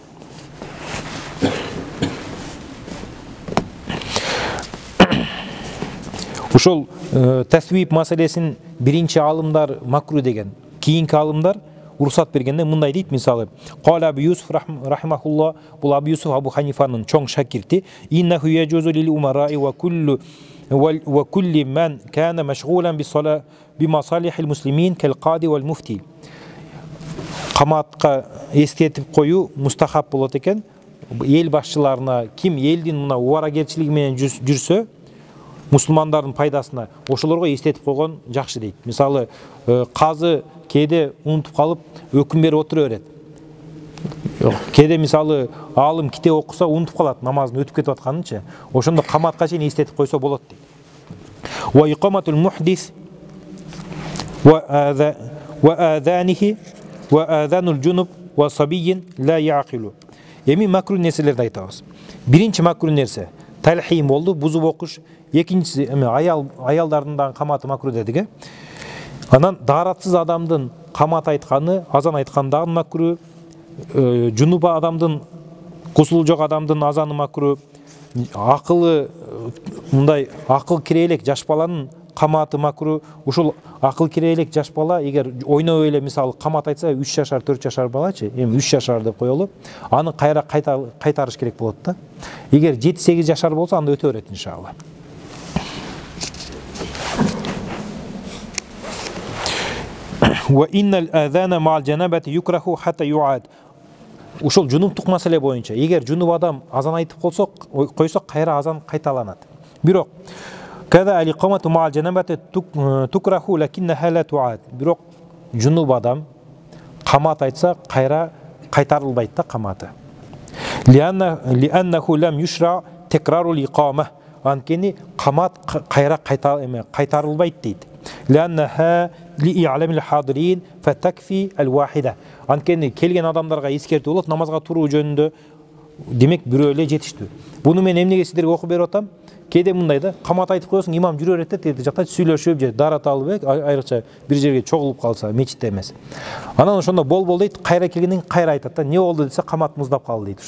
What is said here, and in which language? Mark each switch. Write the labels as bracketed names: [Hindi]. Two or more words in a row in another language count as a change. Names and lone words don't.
[Kyrgyz] Ушул тасвиб маселесин биринчи алымдар макру деген, кийинки алымдар уруксат бергенде мындай дейт, мисалы [Arabic] قال أبو يوسف رحمه الله, [Kyrgyz] бул Абу Юсуф Абу Ханифанын чоң шакирти, [Arabic] إنه يجوز للأمراء وكل من كان مشغولا بمصالح المسلمين كالقاضي والمفتي. [Kyrgyz] Каматка эстетип коюу мустахаб болот экен. Эл башчыларына ким элдин мына убаракерчилиги менен жүрсө, мусулмандардын пайдасына ошолорго эстетип койгон жакшы дейт. Мисалы казы кээде унутуп калып өкүм берип отура берет. Кээде мисалы алым китеп окуса унутуп калат, намазын өтүп кетип атканынчы. Ошондо каматка чейин эстетип койсо болот дейт. [Arabic] وإقامة المحدث وأذانه وأذان الجنب وصبي لا يعقل. [Kyrgyz] Эми макру нерселерди айтабыз. Биринчи макру нерсе талхим болду, бузуп окуш. Экинчиси эми аялдардын да каматы макру дедик. Анан даратсыз адамдын камат айтканы, азан айткандагы макру, жунуба адамдын, кусулу жок адамдын азаны макру, акылы мындай акыл кире элек жаш баланын каматы макру. Ушул акыл кире элек жаш бала эгер ойноп эле мисалы камат айтса 3 жашар 4 жашар балачы, эми 3 жашар деп коелу, аны кайра кайтарыш керек болот да. Эгер 7-8 жашар болсо анда өтө берет иншалла. [Arabic] وإن الأذان مع الجنابة يكره حتى يعاد. [Kyrgyz] Ушул жунуптук маселе боюнча эгер жунуп адам азан айтып койсо кайра азан кайталанат. [Arabic] Бирок وكذا الإقامة مع الجنابة تكره لكنها لا تعاد. [Kyrgyz] Бирок жунуп адам камат айтса кайра кайтарылбайт да каматы. [Arabic] لأنه لم يشرع تكرار الإقامة. [Kyrgyz] Анткени камат кайра кайтарылбайт дейт. [Arabic] لأنها لإعلام الحاضرين فتكفي الواحدة. [Kyrgyz] Анткени келген адамдарга эскертүү болот, намазга туруу жөнүндө демек бирөө эле жетиштүү. Буну мен эмнеге сиздерге окуп берип атам? Кээде мындай да, камат айтып коесуң, имам жүрө берет да, тиги жакта сүйлөшүп же дарат алып, айрыкча бир жерге чогулуп калса, мечитте эмес. Анан ошондо бол дейт, кайра келгенден кайра айтат да, эмне болду десе, камат муздап калды дейт.